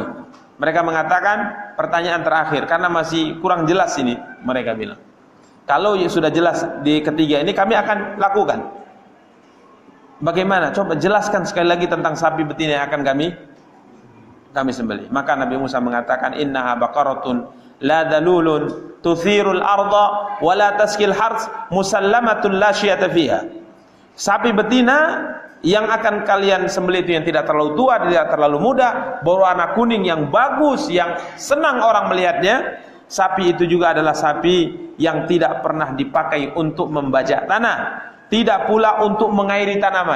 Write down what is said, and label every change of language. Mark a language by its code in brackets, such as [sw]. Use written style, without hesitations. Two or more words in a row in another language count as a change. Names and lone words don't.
[id] Mereka mengatakan pertanyaan terakhir karena masih kurang jelas ini, mereka bilang. Kalau sudah jelas di ketiga ini kami akan lakukan. Bagaimana? Coba jelaskan sekali lagi tentang sapi betina yang akan kami sembelih. Maka Nabi Musa mengatakan, [ar] إنها بقرة لا ذلول تثير الأرض ولا تسقي الحرث مسلمة لا شية فيها. [id] Sapi betina Yang akan kalian sembelih itu yang tidak terlalu tua, tidak terlalu muda, berwarna kuning yang bagus, yang senang orang melihatnya. Sapi itu juga adalah sapi yang tidak pernah dipakai untuk membajak tanah, tidak pula untuk mengairi tanaman.